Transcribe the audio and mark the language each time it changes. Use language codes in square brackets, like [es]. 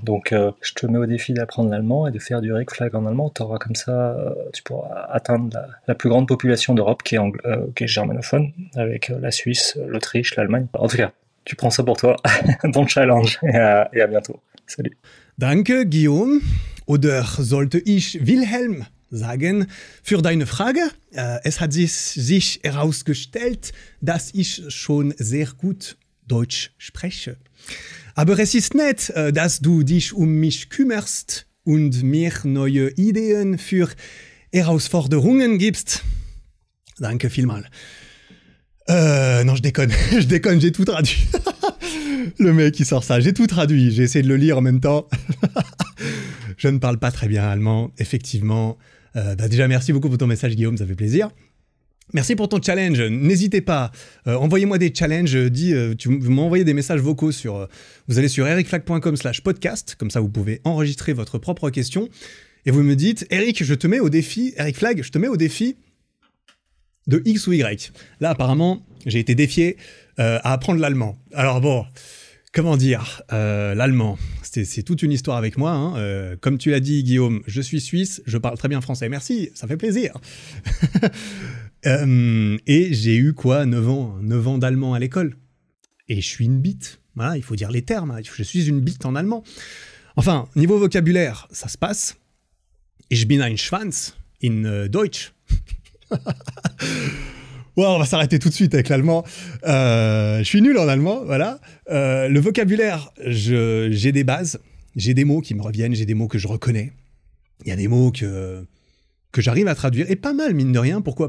[fr] Donc, je te mets au défi d'apprendre l'allemand et de faire du Rickflag en allemand. T'auras comme ça, tu pourras atteindre la plus grande population d'Europe qui est germanophone, avec la Suisse, l'Autriche, l'Allemagne. En tout cas, tu prends ça pour toi. Bon challenge et à bientôt. Salut. [de] Danke, Guillaume. Oder sollte ich Wilhelm sagen, für deine Frage. Es hat sich herausgestellt, dass ich schon sehr gut Deutsch spreche. Aber es ist nett, dass du dich mich kümmerst und mir neue Ideen für Herausforderungen gibst. Danke vielmal. [fr] Non, je déconne, j'ai tout traduit. Le mec qui sort ça, j'ai tout traduit, j'ai essayé de le lire en même temps. Je ne parle pas très bien allemand, effectivement. Déjà, merci beaucoup pour ton message, Guillaume, ça fait plaisir. Merci pour ton challenge. N'hésitez pas, envoyez-moi des challenges. Vous m'envoyez des messages vocaux vous allez sur ericflag.com/podcast, comme ça vous pouvez enregistrer votre propre question. Et vous me dites, Eric, je te mets au défi, Eric Flag, je te mets au défi de X ou Y. Là, apparemment, j'ai été défié à apprendre l'allemand. Alors bon, comment dire, l'allemand, c'est toute une histoire avec moi. Hein. Comme tu l'as dit, Guillaume, je suis suisse, je parle très bien français. Merci, ça fait plaisir. Et j'ai eu 9 ans d'allemand à l'école. Et je suis une bite. Voilà, il faut dire les termes. Je suis une bite en allemand. Enfin, niveau vocabulaire, ça se passe. [de] Ich bin ein Schwanz in Deutsch. [fr] Ouais, on va s'arrêter tout de suite avec l'allemand. Je suis nul en allemand, voilà. Le vocabulaire, j'ai des bases. J'ai des mots qui me reviennent, j'ai des mots que je reconnais. Il y a des mots que j'arrive à traduire, et pas mal, mine de rien. Pourquoi ?